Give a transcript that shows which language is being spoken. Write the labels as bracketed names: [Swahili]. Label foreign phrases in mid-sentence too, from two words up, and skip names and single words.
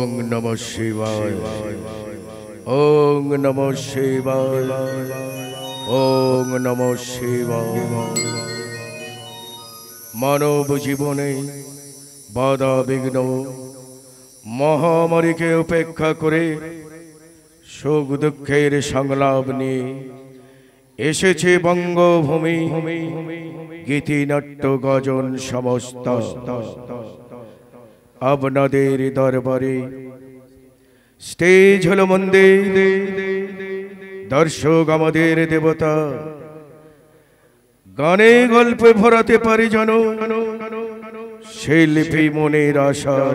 [Sanskrit] नमः शिवाय ओम नमः शिवाय ओम नमः शिवाय। [Bangla] মানব জীবনে বাধা বিঘ্ন মহামারী কে উপেক্ষা করে সুখ দুখের সংলাপ নিয়ে এসেছে বঙ্গভূমি গীতি নাট্য গজন সমস্ত আপনাদের দরবারে। স্টেজ হলো মন্দির, দর্শক আমাদের দেবতা, গানে গল্পে ভরাতে পারি যেন শিল্পী মনের আশা।